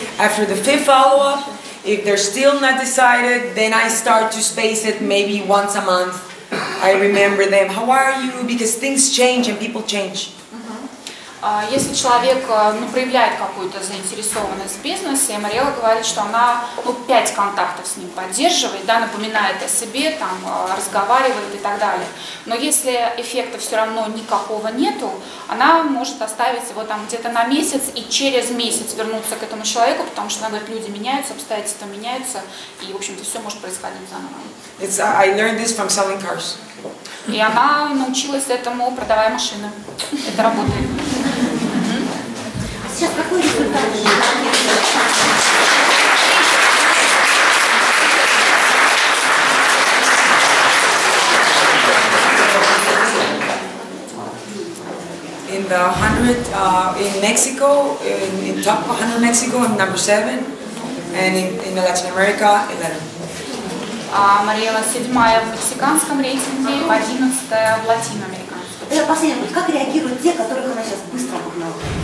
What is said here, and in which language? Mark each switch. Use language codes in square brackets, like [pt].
[en] After the 5th follow-up, if they're still not decided, then I start to space it maybe once a month. I remember them. How are you? Because things change and people change. [ru] Если человек проявляет какую-то заинтересованность в бизнесе, Мариэлла говорит, что она 5 контактов с ним поддерживает, да, напоминает о себе, там, разговаривает и так далее. Но если эффекта все равно никакого нету, она может оставить его там где-то на месяц и через месяц вернуться к этому человеку, потому что она говорит, люди меняются, обстоятельства меняются, и, в общем-то, все может происходить заново. [en] I learned this from selling cars. [ru] И она научилась этому, продавая машины. Это работает. Сейчас какой результат? [en] In the 100 in Mexico, in top 100 Mexico, I'm number 7, and in Latin America, 11. [ru] Мариэлла 7-я в мексиканском рейтинге, 11-я в латиноамериканском. Это последний вопрос. Как реагируют те, которых она сейчас быстро обогнала?